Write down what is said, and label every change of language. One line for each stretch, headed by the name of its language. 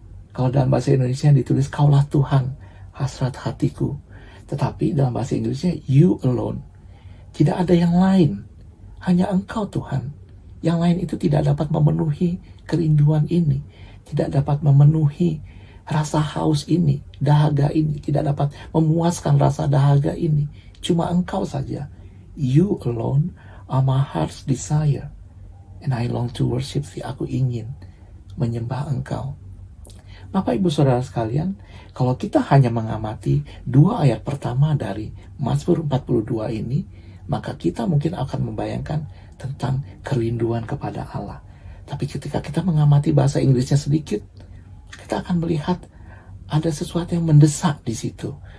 Indonesian: Kalau dalam bahasa Indonesia ditulis kaulah Tuhan hasrat hatiku, tetapi dalam bahasa Inggrisnya
English: you alone,
Indonesian: tidak ada yang lain, hanya engkau Tuhan. Yang lain itu tidak dapat memenuhi kerinduan ini, tidak dapat memenuhi rasa haus ini, dahaga ini, tidak dapat memuaskan rasa dahaga ini. Cuma engkau saja.
English: You alone are my heart's desire, and I long to worship thee.
Indonesian: Aku ingin menyembah engkau. Bapak Ibu Saudara sekalian, kalau kita hanya mengamati 2 ayat pertama dari Mazmur 42 ini, maka kita mungkin akan membayangkan tentang kerinduan kepada Allah. Tapi ketika kita mengamati bahasa Inggrisnya sedikit, kita akan melihat ada sesuatu yang mendesak di situ.